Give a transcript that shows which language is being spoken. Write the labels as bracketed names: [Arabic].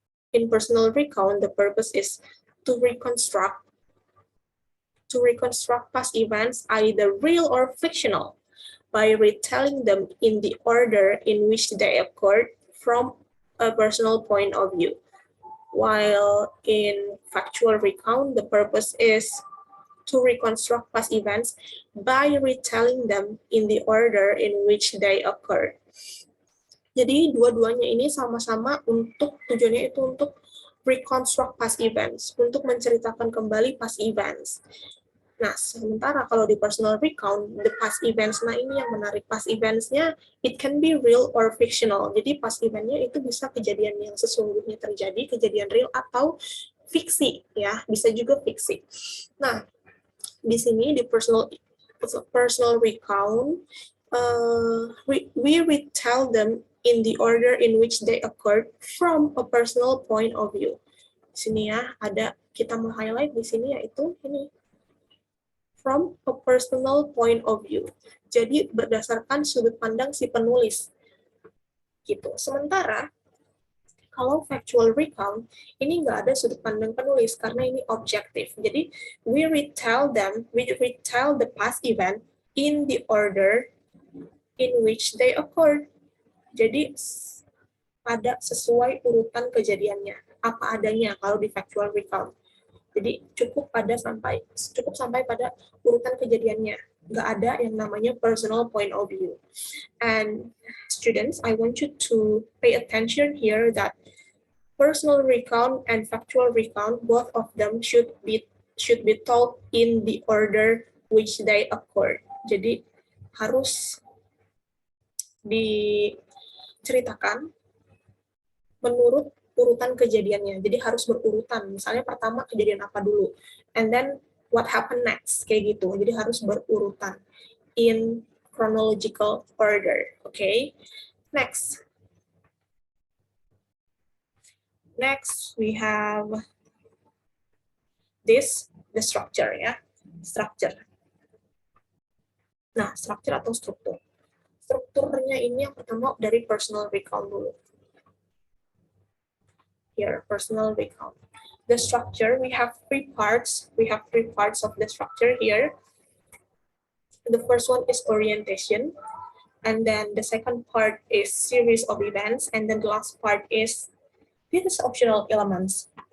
[English] In personal recount, the purpose is to reconstruct past events, either real or fictional, by retelling them in the order in which they occurred from a personal point of view. While in factual recount, the purpose is to reconstruct past events by retelling them in the order in which they occurred. [Indonesian] Jadi dua-duanya ini sama-sama tujuannya itu untuk [English] reconstruct past events, [Indonesian] untuk menceritakan kembali past events. Nah, sementara kalau di [English] personal recount, the past events, [Indonesian] nah ini yang menarik, [English] past events-nya, it can be real or fictional. [Indonesian] Jadi past event-nya itu bisa kejadian yang sesungguhnya terjadi, kejadian real atau fiksi, ya, bisa juga fiksi. Nah, di sini di [English] personal recount, we retell them in the order in which they occurred from a personal point of view. [Indonesian] Di sini ya, ada, kita mau highlight di sini yaitu ini, [English] from a personal point of view. [Indonesian] Jadi berdasarkan sudut pandang si penulis. Gitu. Sementara kalau factual recount, ini nggak ada sudut pandang penulis karena ini objektif. [English] Jadi we retell the past event in the order in which they occurred. Jadi [Indonesian] pada sesuai urutan kejadiannya, apa adanya kalau di factual recount. Jadi cukup sampai pada urutan kejadiannya, nggak ada yang namanya personal point of view. [English] And students, I want you to pay attention here that personal recount and factual recount, both of them should be told in the order which they occur. [Indonesian] Jadi harus diceritakan menurut urutan kejadiannya. Jadi harus berurutan. Misalnya pertama kejadian apa dulu, [English] and then what happened next, [Indonesian] kayak gitu. Jadi harus berurutan [English] in chronological order. [Indonesian] Okay. [English] Next we have this, the structure ya. [Indonesian] Structure. Nah, structure atau struktur. Strukturnya ini yang pertama dari personal recount dulu. [English] Here, personal recount. The structure, we have three parts. We have three parts of the structure here. The first one is orientation, and then the second part is series of events, and then the last part is these optional elements.